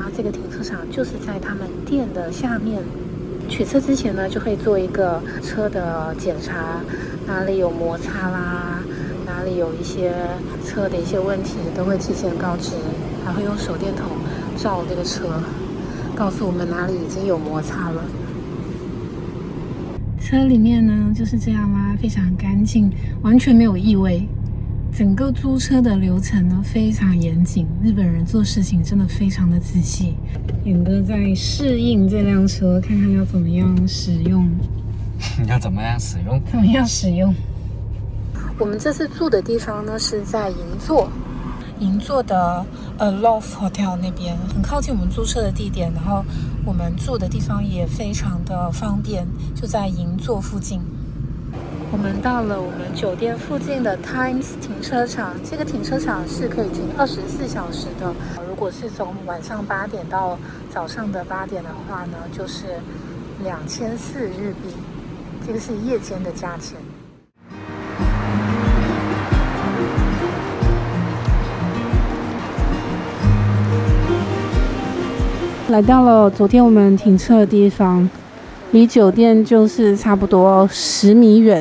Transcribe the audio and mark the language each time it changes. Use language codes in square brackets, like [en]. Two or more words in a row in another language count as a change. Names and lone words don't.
[zh] 這個停車場就是在他們店的下面。取車之前呢，就會做一個車的檢查，哪裡有摩擦啦，哪裡有一些車的一些問題，都會提前告知，還會用手電筒照這個車，告訴我們哪裡已經有摩擦了。車裡面呢就是這樣啦，非常乾淨，完全沒有異味。整個租車的流程呢非常嚴謹，日本人做事情真的非常的仔細。遠哥在適應這輛車，看看要怎麼樣使用。要怎麼樣使用？怎麼樣使用？我們這次住的地方呢是在銀座的Aloft Hotel 那邊，很靠近我們租車的地點，然後我們住的地方也非常的方便，就在银座附近。我們到了我們酒店附近的 Times 停車场，这個停車場是可以停24小時的。如果是從晚上8點到早上的8點的話呢，就是2400日幣，這個是夜間的價錢。來到了昨天我們停車的地方，離酒店就是差不多10米遠。